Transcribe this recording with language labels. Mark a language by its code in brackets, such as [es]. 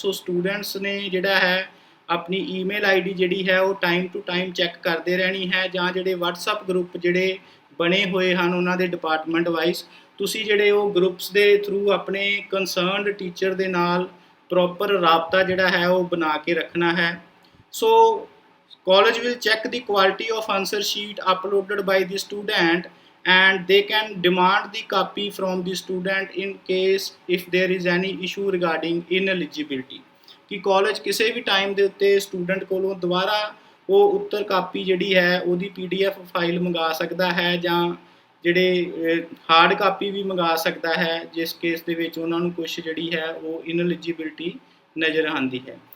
[pa] So students ਨੇ ਜਿਹੜਾ ਹੈ ਆਪਣੀ ਈਮੇਲ ID ਜਿਹੜੀ ਹੈ ਉਹ [en] time to time [pa] ਚੈੱਕ ਕਰਦੇ ਰਹਿਣੀ ਹੈ, ਜਾਂ ਜਿਹੜੇ WhatsApp ਗਰੁੱਪ ਜਿਹੜੇ ਬਣੇ ਹੋਏ ਹਨ ਉਹਨਾਂ ਦੇ ਡਿਪਾਰਟਮੈਂਟ ਵਾਈਜ਼ ਤੁਸੀਂ ਜਿਹੜੇ ਉਹ ਗਰੁੱਪਸ ਦੇ ਥਰੂ ਆਪਣੇ ਕੰਸਰਨਡ ਟੀਚਰ ਦੇ ਨਾਲ ਪ੍ਰੋਪਰ ਰਾਬਤਾ ਜਿਹੜਾ ਹੈ ਉਹ ਬਣਾ ਕੇ ਰੱਖਣਾ ਹੈ। [en] So college will check the quality of answer sheet uploaded by the student and they can demand the copy from the student in case if there is any issue regarding ineligibility। [pa] ਕਿ college ਕਿਸੇ ਵੀ time ਦੇ ਉੱਤੇ student ਕੋਲੋਂ ਦੁਬਾਰਾ ਉਹ ਉੱਤਰ copy ਜਿਹੜੀ ਹੈ ਉਹਦੀ PDF ਫਾਈਲ ਮੰਗਾ ਸਕਦਾ ਹੈ, ਜਾਂ ਜਿਹੜੇ ਹਾਰਡ ਕਾਪੀ ਵੀ ਮੰਗਾ ਸਕਦਾ ਹੈ ਜਿਸ ਕੇਸ ਦੇ ਵਿੱਚ ਉਹਨਾਂ ਨੂੰ ਕੁਛ ਜਿਹੜੀ ਹੈ ਉਹ ਇਨਐਲੀਜੀਬਿਲਟੀ ਨਜ਼ਰ ਆਉਂਦੀ ਹੈ।